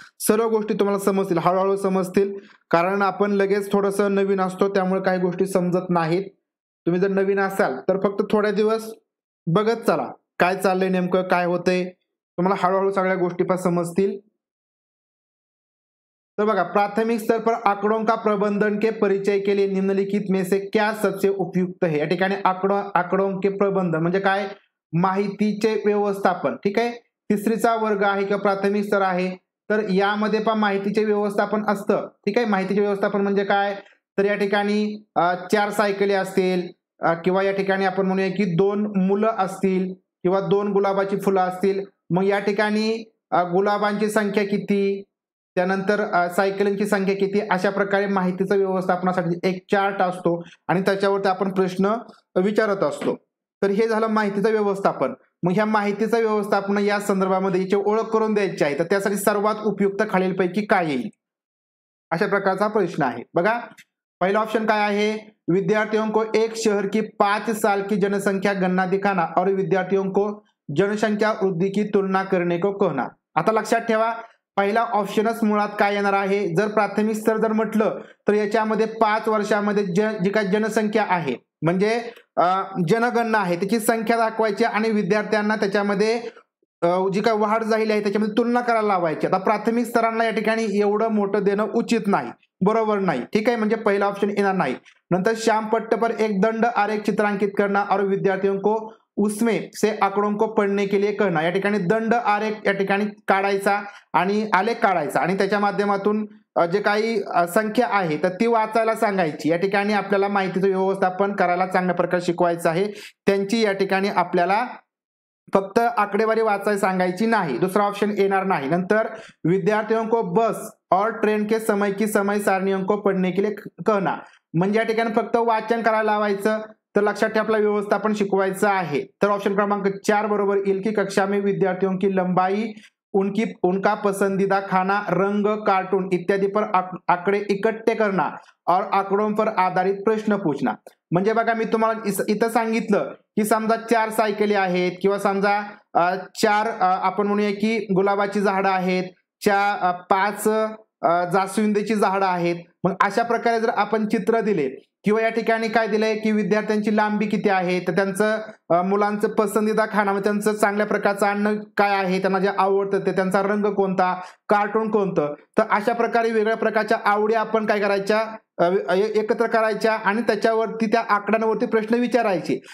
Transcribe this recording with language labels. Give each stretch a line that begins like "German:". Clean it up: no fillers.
Marathi: सर्व गोष्टी तुम्हाला समजतील, हळूहळू समजतील, कारण आपण लगेच थोडंसं नवीन असतो, त्यामुळे काही गोष्टी समजत नाहीत. तुम्ही जर नवीन असाल तर फक्त थोड्या दिवस बघत चला, काय चाललंय नेमकं, काय होतंय, तुम्हाला हळूहळू सगळ्या गोष्टी पण समजतील. तो बघा,
Hindi: प्राथमिक स्तर पर आंकड़ों का प्रबंधन के परिचय के लिए निम्नलिखित में से क्या सबसे उपयुक्त है.
Marathi: या ठिकाणी आंकड़ों के प्रबंधन म्हणजे काय? माहितीचे व्यवस्थापन. ठीक आहे. तिसरीचा वर्ग आहे किंवा प्राथमिक स्तर आहे, तर यामध्ये पण माहितीचे व्यवस्थापन असतं. ठीक आहे. माहितीचे व्यवस्थापन म्हणजे काय? तर या ठिकाणी 4 सायकली असतील किंवा या ठिकाणी आपण म्हणूया की 2 मुलं असतील किंवा 2 गुलाबाची फुलं असतील. मग या ठिकाणी गुलाबांची संख्या किती, त्यानंतर सायकलिंगची संख्या किती, अशा प्रकारे माहितीचं व्यवस्थापनासाठी एक चार्ट असतो आणि त्याच्यावरती आपण प्रश्न विचारत असतो. तर हे झालं माहितीचं व्यवस्थापन. मग ह्या माहितीचं व्यवस्थापन या संदर्भामध्ये याची ओळख करून द्यायची आहे, तर त्यासाठी सर्वात उपयुक्त खालीलपैकी काय येईल, अशा प्रकारचा प्रश्न आहे. बघा, पहिला ऑप्शन काय आहे?
Hindi: विद्यार्थियों को एक शहर की 5 साल की जनसंख्या गणना दिखाना और विद्यार्थियों को जनसंख्या वृद्धि की तुलना करने को कहना.
Marathi: आता लक्षात ठेवा, पहिला ऑप्शनच मुळात काय येणार आहे? जर प्राथमिक स्तर जर म्हटलं तर याच्यामध्ये 5 वर्षामध्ये जी काही जनसंख्या आहे म्हणजे जनगणना आहे त्याची संख्या दाखवायची आणि विद्यार्थ्यांना त्याच्यामध्ये जी काही वाढ झालेली आहे त्याच्यामध्ये तुलना करायला लावायची. आता प्राथमिक स्तरांना या ठिकाणी एवढं मोठं देणं उचित नाही, बरोबर नाही. ठीक आहे, म्हणजे पहिला ऑप्शन येणार नाही.
Hindi: नंतर श्याम पट्ट पर एक दंड आरेख चित्रांकित करना और विद्यार्थियों को उसमें से आंकड़ों को पढ़ने के लिए कहना.
Marathi: या ठिकाणी दंड आरेख या ठिकाणी काढायचा आणि आलेख काढायचा आणि त्याच्या माध्यमातून जे काही संख्या आहे तर ती वाचायला सांगायची. या ठिकाणी आपल्याला माहितीचं व्यवस्थापन करायला चांगल्या प्रकारे शिकवायचं आहे. त्यांची या ठिकाणी आपल्याला फक्त आकडेवारी वाचायला सांगायची नाही. दुसरा ऑप्शन येणार नाही.
Hindi: नंतर विद्यार्थियों को बस और ट्रेन के समय की समय सारणियों को पढ़ने के लिए कहना.
Marathi: म्हणजे या ठिकाणी फक्त वाचन करायला लावायचं. तर लक्षात ठेवा, आपलं व्यवस्थापन शिकवायचं आहे. तर ऑप्शन क्रमांक 4 बरोबर येईल की
Hindi: कक्षा में विद्यार्थियों की लंबाई, उनका पसंदीदा खाना, रंग, कार्टून इत्यादि पर आंकड़े इकट्ठे करना और आंकड़ों पर आधारित प्रश्न पूछना.
Marathi: म्हणजे बघा, मी तुम्हाला इथं सांगितलं की समजा 4 सायकली आहेत किंवा समजा 4 आपण म्हणूया की गुलाबाची झाडं आहेत, 5 जास्वंदीची झाडं आहेत. मग अशा प्रकारे जर आपण चित्र दिले किंवा या ठिकाणी काय दिलंय की विद्यार्थ्यांची लांबी किती आहे, तर त्यांचं मुलांचं पसंदीदा खाणं, चांगल्या प्रकारचं अन्न काय आहे, त्यांना जे आवडतं ते, त्यांचा रंग कोणता, कार्टून कोणतं, तर अशा प्रकारे वेगळ्या प्रकारच्या आवडी आपण काय करायच्या एकत्र करायच्या आणि त्याच्यावरती त्या आकड्यांवरती प्रश्न विचारायचे.